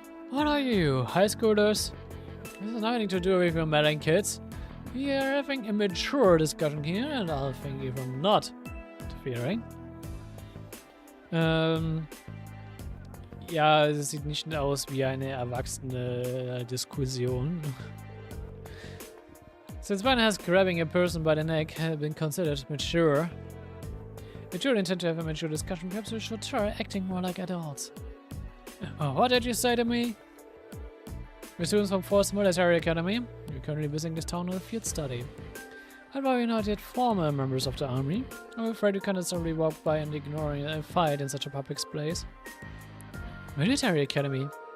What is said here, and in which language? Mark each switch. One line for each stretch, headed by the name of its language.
English: What are you, high schoolers? This has nothing to do with your meddling kids. We are having a mature discussion here, and I'll thank you for not interfering.
German: Ja, es sieht nicht aus wie eine erwachsene Diskussion.
English: Since when has grabbing a person by the neck been considered mature? If you intend to have a mature discussion, perhaps you should try acting more like adults. Oh, what did you say to me? We're students from 4th Military Academy. We're currently visiting this town on a field study. And while we're not yet former members of the army, I'm afraid we cannot simply walk by and ignoring a fight in such a public place. Military Academy?